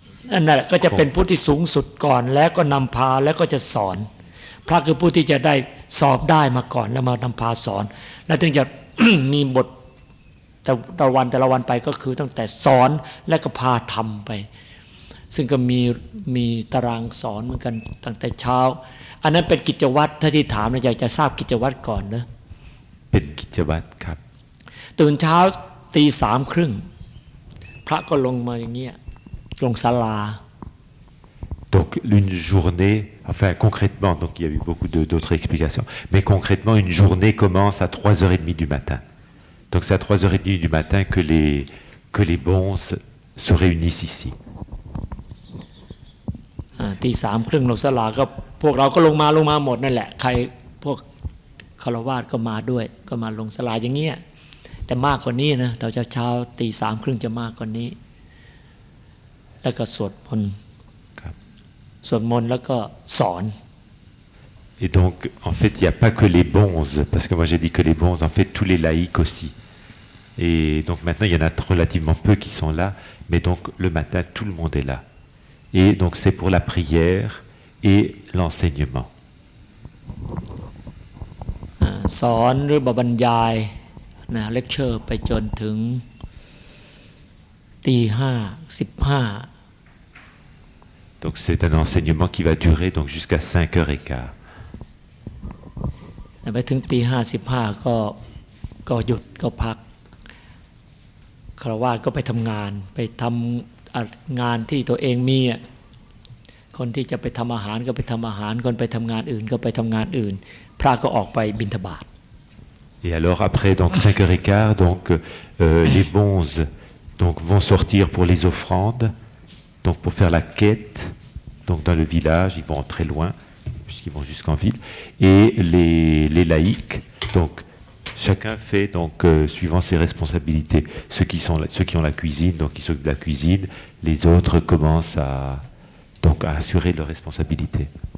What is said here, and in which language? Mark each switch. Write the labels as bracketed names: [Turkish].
[Thai] นั่นแหละก็จะเป็นผู้ที่สูงสุดก่อนแล้วก็นำพาแล้วก็จะสอนพระคือผู้ที่จะได้สอบได้มาก่อนแล้วมานำพาสอนแล้วถึงจะ มีบทแต่ละวันไปก็คือตั้งแต่สอนและก็พาทำไปซึ่งก็มีตารางสอนเหมือนกันตั้งแต่เช้าอันนั้นเป็นกิจวัตรถ้าที่ถามอยากจะทราบกิจวัตรก่อนนะ เป็นกิจวัตรครับ ตื่นเช้า 3:30 พระก็ลงมาอย่างเงี้ยลงศาลา [French] Donc une journée, enfin concrètement, donc il y a eu beaucoup d'autres explications, mais concrètement une journée commence à 3h30 du matin. Donc c'est à 3h30 du matin que les bons se réunissent ici. [Thai] ตีสามครึ่งลงสลาก็พวกเราก็ลงมาหมดนั่นแหละใครพวกคารวาสก็มาด้วยก็มาลงสลาอย่างเงี้ยแต่มากกว่านี้นะตอนเช้าตีสามครึ่งจะมากกว่านี้แล้วก็สวดมนต์แล้วก็สอน [French] Et donc, en fait, il n'y a pas que les bonzes, parce que moi j'ai dit que les bonzes, en fait, tous les laïcs aussi. Et donc maintenant, il y en a relativement peu qui sont là, mais donc le matin, tout le monde est là. Et donc c'est pour la prière et l'enseignement. [Thai] สอนหรือบรรยายนะเลคเชอร์ไปจนถึง5:15 [French] Donc c'est un enseignement qui va durer donc jusqu'à 5h15. [Thai] ไปถึง5:15ก็หยุดก็พักคารวาสก็ไปทำงานไปทำงานที่ตัวเองมีคนที่จะไปทำอาหารก็ไปทำอาหารคนไปทำงานอื่นก็ไปทำงานอื่นพระก็ออกไปบิณฑบาต [French] Et alors après donc 5h15 donc les bonzes donc vont sortir pour les offrandes donc pour faire la quête donc dans le village ils vont très loin puisqu'ils vont jusqu'en ville et les laïcs donc chacun fait donc suivant ses responsabilités ceux qui ont la cuisine donc ils s'occupent de la cuisine les autres commencent à assurer leurs responsabilités.